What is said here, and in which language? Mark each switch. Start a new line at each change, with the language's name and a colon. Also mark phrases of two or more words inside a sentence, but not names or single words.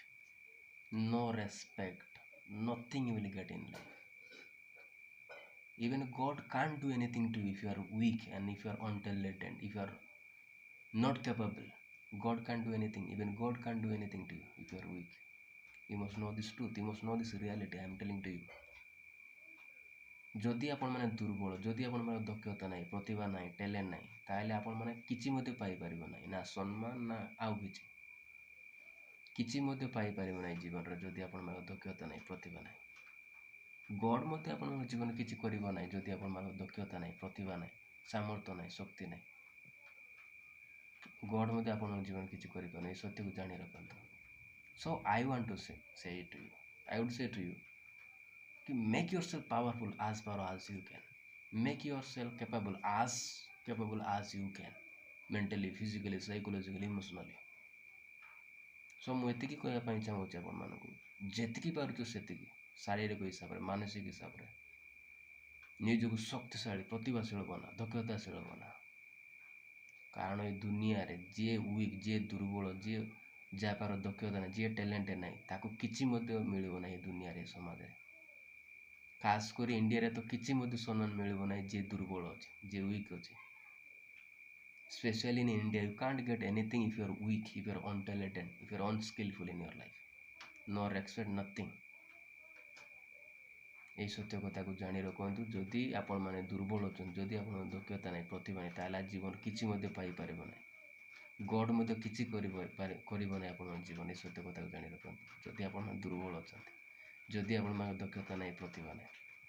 English: No respect, nothing you will get in life. Even God can't do anything to you if you are weak and if you are untalented, if you are not capable. God can't do anything. Even God can't do anything to you if you are weak. You must know this truth. You must know this reality. I am telling to you.
Odia: ଯଦି ଆପଣମାନେ ଦୁର୍ବଳ, ଯଦି ଆପଣଙ୍କର ଦକ୍ଷତା ନାହିଁ, ପ୍ରତିଭା ନାହିଁ, ଟ୍ୟାଲେଣ୍ଟ ନାହିଁ, ତାହେଲେ ଆପଣମାନେ କିଛି ମଧ୍ୟ ପାଇପାରିବ ନାହିଁ, ନା ସମ୍ମାନ ନା ଆଉ କିଛି କିଛି ମଧ୍ୟ ପାଇପାରିବ ନାହିଁ ଜୀବନରେ ଯଦି ଆପଣଙ୍କର ଦକ୍ଷତା ନାହିଁ, ପ୍ରତିଭା ନାହିଁ। ଗଡ୍ ମଧ୍ୟ ଆପଣଙ୍କ ଜୀବନ କିଛି କରିବ ନାହିଁ ଯଦି ଆପଣଙ୍କର ଦକ୍ଷତା ନାହିଁ, ପ୍ରତିଭା ନାହିଁ, ସାମର୍ଥ୍ୟ ନାହିଁ, ଶକ୍ତି ନାହିଁ। ଗଡ୍ ମଧ୍ୟ ଆପଣଙ୍କ ଜୀବନ କିଛି କରିପାରିବ ନାହିଁ, ଏ ସତ୍ୟକୁ ଜାଣି ରଖନ୍ତୁ।
English: So I want to say it to you. I would say to you, make yourself powerful as far as you can. Make yourself capable as you can. Mentally, physically, psychologically, emotionally.
Odia: So ମୁଁ ଏତିକି କହିବା ପାଇଁ ଚାହୁଁଛି ଆପଣମାନଙ୍କୁ, ଯେତିକି ପାରୁଛ ସେତିକି, ଶାରୀରିକ ହିସାବରେ, ମାନସିକ ହିସାବରେ ନିଜକୁ ଶକ୍ତିଶାଳୀ, ପ୍ରତିଭାଶୀଳ ବନା, ଦକ୍ଷତାଶୀଳ ବନା। କାରଣ ଏ ଦୁନିଆରେ ଯିଏ ୱିକ୍, ଯିଏ ଦୁର୍ବଳ, ଯିଏ ଯାହା ପାର ଦକ୍ଷତା ନାହିଁ, ଯିଏ ଟ୍ୟାଲେଣ୍ଟ ନାହିଁ, ତାକୁ କିଛି ମଧ୍ୟ ମିଳିବ ନାହିଁ ଏ ଦୁନିଆରେ, ସମାଜରେ। ଖାସ କରି ଇଣ୍ଡିଆରେ ତ କିଛି ମଧ୍ୟ ସମ୍ମାନ ମିଳିବ ନାହିଁ ଯିଏ ଦୁର୍ବଳ ଅଛି, ଯିଏ ୱିକ୍ ଅଛି।
English: Especially in India, you can't get anything if you are weak, if you are untalented, if you are unskillful in your life. No respect, nothing.
Odia: এই ସତ୍ୟ କଥାକୁ ଜାଣି ରଖନ୍ତୁ। ଯଦି ଆପଣମାନେ ଦୁର୍ବଳ ଅଛନ୍ତି, ଯଦି ଆପଣଙ୍କ ଦକ୍ଷତା ନାହିଁ, ପ୍ରତିଭା ନାହିଁ, ତାହେଲେ ଜୀବନ କିଛି ମଧ୍ୟ ପାଇପାରିବ ନାହିଁ। ଗଡ୍ ମଧ୍ୟ କିଛି କରିବ ନାହିଁ ଆପଣଙ୍କ ଜୀବନ। ଏ ସତ୍ୟ କଥାକୁ ଜାଣି ରଖନ୍ତୁ। ଯଦି ଆପଣ ଦୁର୍ବଳ ଅଛନ୍ତି, ଯଦି ଆପଣଙ୍କ ଦକ୍ଷତା ନାହିଁ, ପ୍ରତିଭା ନାହିଁ।